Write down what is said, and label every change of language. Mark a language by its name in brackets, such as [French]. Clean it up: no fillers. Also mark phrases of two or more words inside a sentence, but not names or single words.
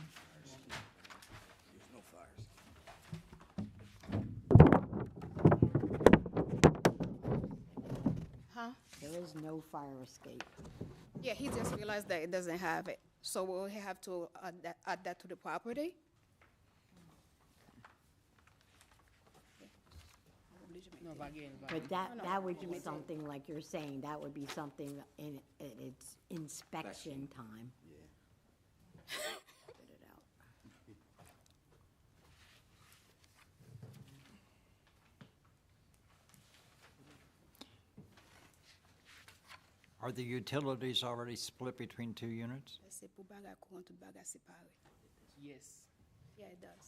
[English] There's no fires. Huh? There is no fire escape. Yeah, he just realized that it doesn't have it. So we'll have to add that to the property. [Haitian Creole] Non, va gen, va [English] But [Haitian Creole] gen. [English] that would be something, like you're saying, that would be something in its inspection time. Get it out. Are the utilities already split between 2 units? [Haitian Creole] C'est pour baga courant, tout baga séparé. [English] Yes. Yeah, it does.